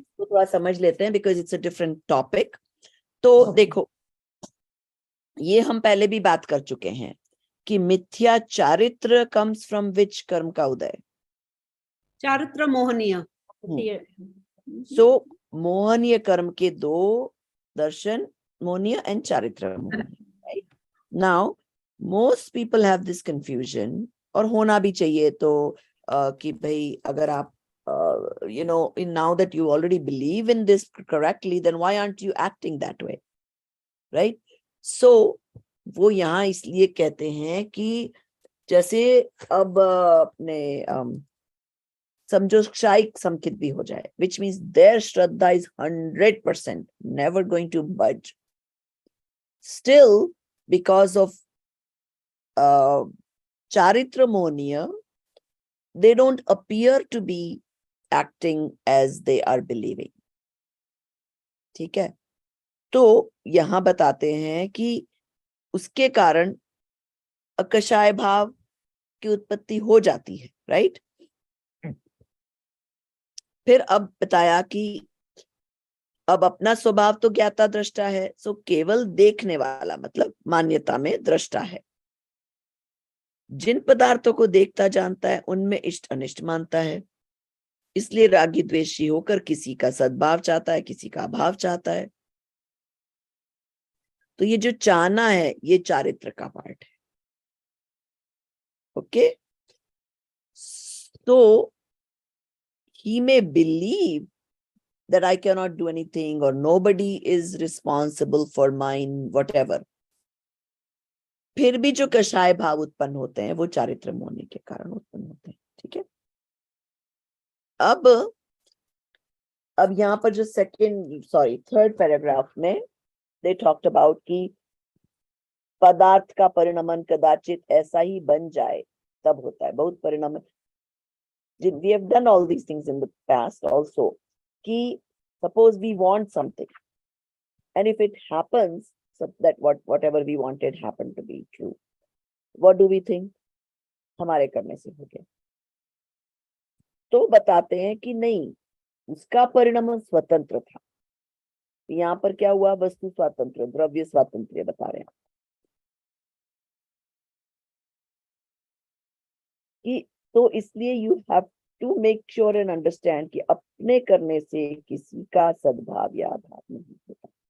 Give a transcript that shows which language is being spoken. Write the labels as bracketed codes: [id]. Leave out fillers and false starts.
[hi] तो थोड़ा समझ लेते हैं [en] Because it's a different topic. [hi] तो देखो, ये हम पहले भी बात कर चुके हैं कि मिथ्या चारित्र [en] comes from which [hi] कर्म का उदय? चारित्र मोहनीय। सो मोहनीय कर्म के दो दर्शन, मोहनीय एंड चारित्र मोहनीय, right? [en] now most people have this confusion, [hi] और होना भी चाहिए। तो कि भाई अगर आप [en] now that you already believe in this correctly, then why aren't you acting that way, right? [hi] So वो यहाँ इसलिए कहते हैं कि जैसे अब अपने समझो शायक समकित भी हो जाए, [en] which means their [hi] Shraddha [en] is 100% never going to budge. Still, because of charitra monia, they don't appear to be acting as they are believing. [hi] ठीक है? तो यहां बताते हैं कि उसके कारण अकषाय भाव की उत्पत्ति हो जाती है, राइट? फिर अब बताया कि अब अपना स्वभाव तो ज्ञाता दृष्टा है, सो केवल देखने वाला मतलब मान्यता में दृष्टा है। जिन पदार्थों को देखता जानता है उनमें इष्ट अनिष्ट मानता है, इसलिए रागी द्वेषी होकर किसी का सद्भाव चाहता है, किसी का अभाव चाहता है। तो ये जो चाहना है ये चारित्र का पार्ट है। [en] Okay, so he may believe that I cannot do anything or nobody is responsible for mine, whatever. [hi] फिर भी जो कषाय भाव उत्पन्न होते हैं वो चारित्र मोहनी के कारण उत्पन्न होते हैं। ठीक है, अब यहाँ पर जो थर्ड पैराग्राफ में [en] they talked about [hi] कि पदार्थ का परिणमन कदाचित ऐसा ही बन जाए तब होता है। बहुत परिणमन, [en] we have done all these things in the past also, कि suppose we want something and if it happens so that whatever we wanted happened to be true. What do we think? [hi] हमारे करने से हो गया। तो बताते हैं कि नहीं, उसका परिणाम स्वतंत्र था। यहाँ पर क्या हुआ? वस्तु स्वातंत्र, द्रव्य स्वातंत्र बता रहे हैं कि तो इसलिए [en] you have to make sure and understand [hi] कि अपने करने से किसी का सद्भाव या आभाव नहीं होता।